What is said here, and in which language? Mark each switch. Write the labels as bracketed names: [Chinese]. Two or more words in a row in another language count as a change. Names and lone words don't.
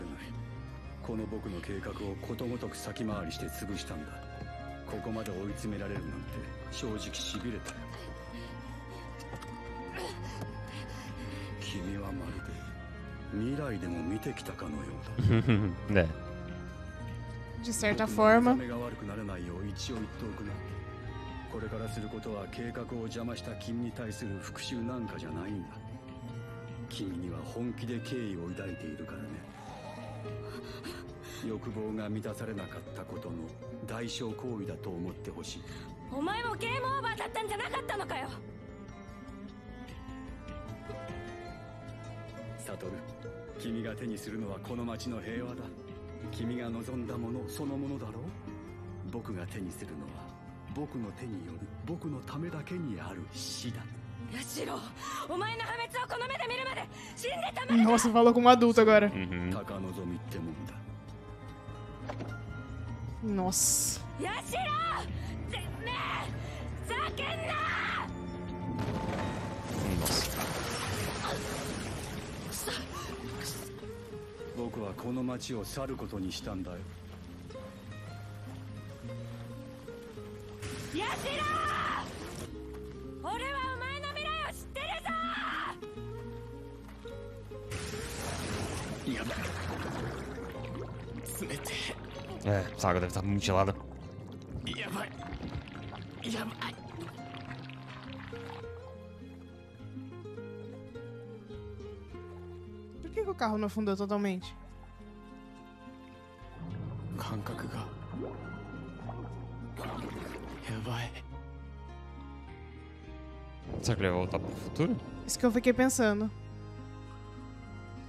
[Japanese] この僕の計画をことごとく先回りして潰したんだ。ここまで追い詰められるなんて正直しびれたよ。君はまるで未来でも見てきたかのようだ。 [Portuguese] É. De certa forma. [Japanese] 目が悪くならないよう一応言っておくな。これからすることは計画を邪魔した君に対する復讐なんかじゃないんだ。君には本気で敬意を抱いているからね。欲望が満たされなかったことの代償行為だと思ってほしい。お前もゲームオーバーだったんじゃなかったのかよ。サトル、君が手にするのはこの町の平和だ。君が望んだものそのものだろう。僕が手にするのは僕の手による僕のためだけにある死だ。八代、お前の破滅をこの目で見るまで死んでたまる。 [Portuguese] Nossa, falou como adulto agora. Uhum. [Japanese] 高望みってもんだ。 [Portuguese] Nossa. [Japanese] 八代、てめえ、叫んな。 [Portuguese] Nossa. [Japanese] 僕はこの町を去ることにしたんだよ。八代、俺はお前の未来を知ってるぞ。やばい。冷て [Portuguese] É, essa água deve estar muito gelada. [Japanese] え。やばい。やばい。 [Portuguese] Por que o carro não afundou totalmente? [Japanese] 感覚がやばい。 [Portuguese] Será que ele vai voltar pro futuro? Isso que eu fiquei pensando.